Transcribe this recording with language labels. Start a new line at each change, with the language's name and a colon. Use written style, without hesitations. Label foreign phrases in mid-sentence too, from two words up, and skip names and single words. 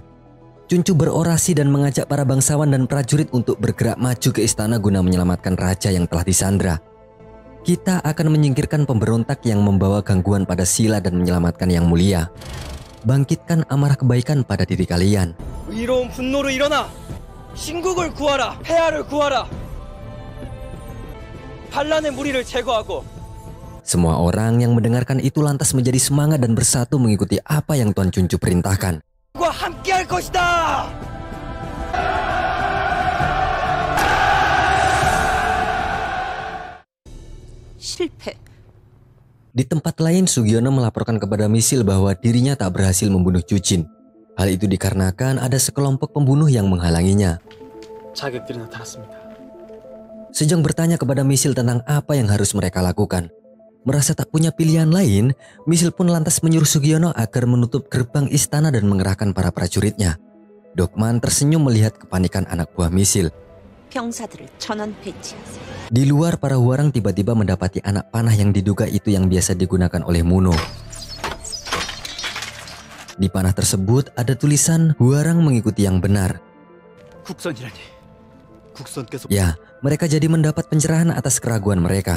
Indonesian: Chunchu berorasi dan mengajak para bangsawan dan prajurit untuk bergerak maju ke istana guna menyelamatkan raja yang telah disandra. Kita akan menyingkirkan pemberontak yang membawa gangguan pada sila dan menyelamatkan yang mulia. Bangkitkan amarah kebaikan pada diri kalian.
Korean: 의로운 분노로 일어나 신국을 구하라, 폐하를 구하라. 반란의 무리를 제거하고.
Indonesian: Semua orang yang mendengarkan itu lantas menjadi semangat dan bersatu mengikuti apa yang Tuan Chunchu perintahkan.
Korean: 과 함께할 것이다. 실패.
Indonesian: Di tempat lain Sugiono melaporkan kepada Misil bahwa dirinya tak berhasil membunuh Jujin. Hal itu dikarenakan ada sekelompok pembunuh yang menghalanginya. Sejong bertanya kepada Misil tentang apa yang harus mereka lakukan. Merasa tak punya pilihan lain, Misil pun lantas menyuruh Sugiono agar menutup gerbang istana dan mengerahkan para prajuritnya. Dokman tersenyum melihat kepanikan anak buah Misil.
Korean: 병사들을 전원 배치하세요.
Indonesian: Di luar, para Hwarang tiba-tiba mendapati anak panah yang diduga itu yang biasa digunakan oleh Muno. Di panah tersebut ada tulisan Hwarang mengikuti yang benar. Ya, mereka jadi mendapat pencerahan atas keraguan mereka.